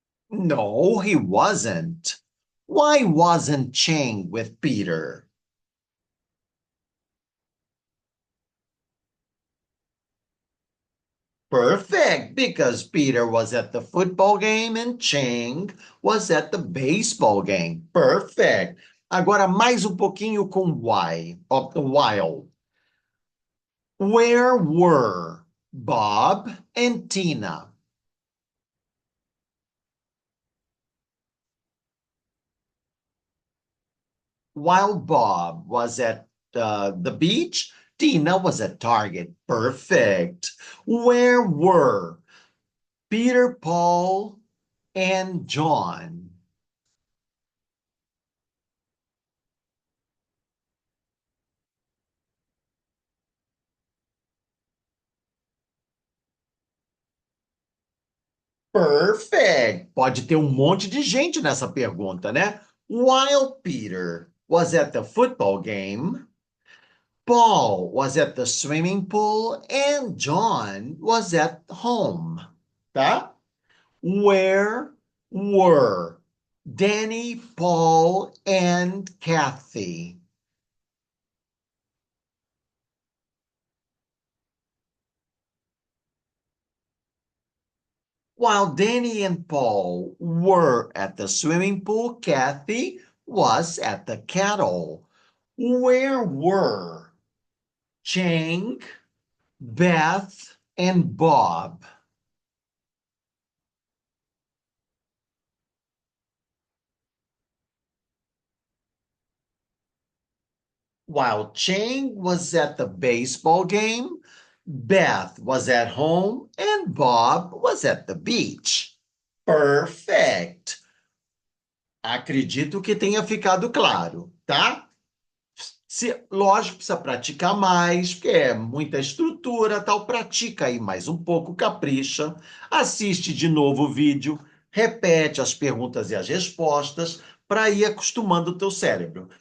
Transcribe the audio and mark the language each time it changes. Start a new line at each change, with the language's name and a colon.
English: No, he wasn't. Why wasn't Chang with Peter? Perfect, because Peter was at the football game and Chang was at the baseball game. Perfect.
Portuguese: Agora mais um pouquinho com why,
English: of the while. Where were Bob and Tina? While Bob was at the beach, Tina was at Target. Perfect. Where were Peter, Paul, and John? Perfect.
Portuguese: Pode ter um monte de gente nessa pergunta, né?
English: While Peter was at the football game, Paul was at the swimming pool, and John was at home.
Portuguese: Tá?
English: Where were Danny, Paul, and Kathy? While Danny and Paul were at the swimming pool, Kathy was at the kettle. Where were Chang, Beth, and Bob? While Chang was at the baseball game, Beth was at home, and Bob was at the beach. Perfect.
Portuguese: Acredito que tenha ficado claro, tá? Lógico, precisa praticar mais, porque é muita estrutura, tal. Pratica aí mais um pouco, capricha, assiste de novo o vídeo, repete as perguntas e as respostas para ir acostumando o teu cérebro.